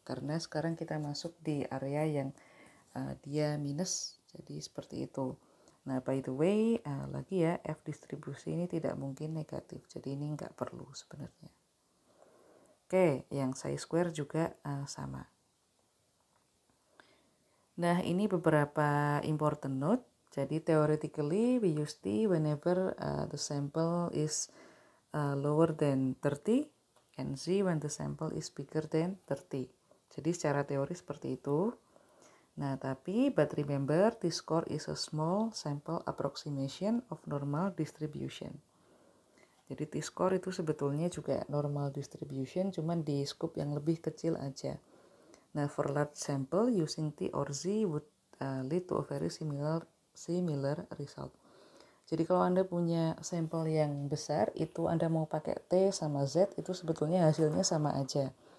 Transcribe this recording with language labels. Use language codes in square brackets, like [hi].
[id] Karena sekarang kita masuk di area yang dia minus, jadi seperti itu. Nah, [en] by the way, [id] lagi ya, F distribusi ini tidak mungkin negatif. Jadi ini nggak perlu sebenarnya. Oke, yang chi-square juga sama. Nah, ini beberapa [en] important note. [id] Jadi [en] theoretically, we use T whenever the sample is lower than 30 and Z when the sample is bigger than 30. [id] Jadi secara teori seperti itu. Nah, tapi [en] but remember t-score is a small sample approximation of normal distribution. [id] Jadi t-score itu sebetulnya juga normal distribution, cuman di scope yang lebih kecil aja. Nah, [en] for large sample using T or Z would lead to a very similar result. [id] Jadi kalau Anda punya sampel yang besar, itu Anda mau pakai T sama Z, itu sebetulnya hasilnya sama aja.